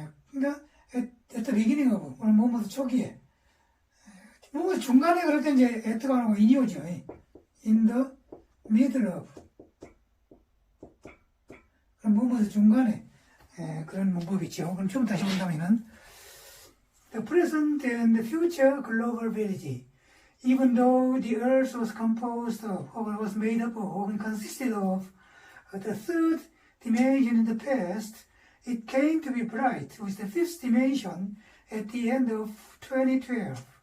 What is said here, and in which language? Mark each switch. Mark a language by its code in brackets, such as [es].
[ko] 그러니까 [en] at the beginning of. [ko] 오늘 뭐뭐 초기에. 뭐 중간에 그럴 때 이제 at가 나오고 in이 오죠. [en] in the middle of. [ko] 그럼 뭐뭐 중간에 그런 문법이 있죠. 그럼 좀 다시 본다면은 [en] the present and the future global village. Even though the earth was composed of, or was made up of, and consisted of the third dimension in the past, it came to be bright with the fifth dimension at the end of 2012.